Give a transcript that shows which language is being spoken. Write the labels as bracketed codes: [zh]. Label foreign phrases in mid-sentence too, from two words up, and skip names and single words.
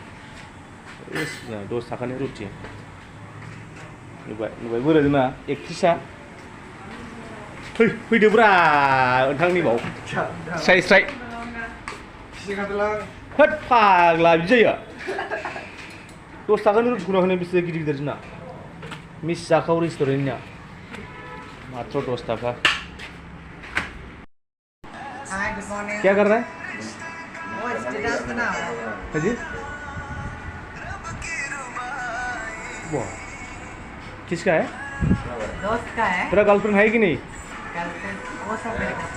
[brx] 10 थाखानि रुटि नुबाय बोरै जोंना एक्ट्रिसा फैदोब्रा नोंथांनि बाव स्राय होद फाग्ला बिदि जायो 10 थाखानि रुटिखौनो होनो बेसे गिदिर जोंना मिस जाखाव रेस्टुरेन्टनिया मात्र 10 थाखा [hi] क्या कर रहा है जी वाह किसका है दोस्त का है तेरा गर्लफ्रेंड है कि नहीं गर्लफ्रेंड वो सब मेरे पास